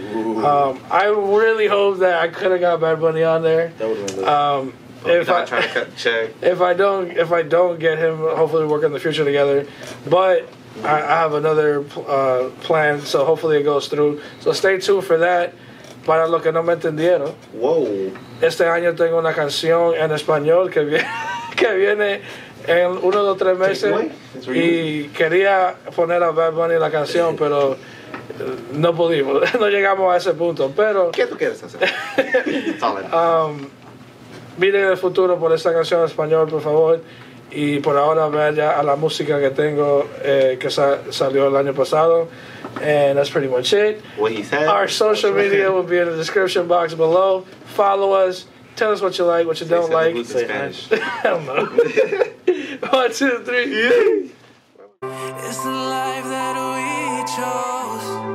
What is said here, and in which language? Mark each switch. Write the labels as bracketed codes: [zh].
[en] I really hope that I could have got Bad Bunny on there. that would have been lit. If I trying to cut the check. if I don't get him, hopefully we work in the future together. But I have another plan, so hopefully it goes through. So stay tuned for that. [es] Para los que no me entendieron, Whoa. este año tengo una canción en español que viene en 1 o 3 meses y quería poner a Bad Bunny en la canción, pero no pudimos, no llegamos a ese punto. Pero ¿Qué tú quieres hacer? [en] That's all I know. [es] miren el futuro por esta canción en español, por favor. Y por ahora vaya a la música que tengo que salió el año pasado. [en] And that's pretty much it. What he said. Our social media will be in the description box below. Follow us. Tell us what you like, what you don't like. Say Spanish. I don't know. 1, 2, 3. It's the life that we chose.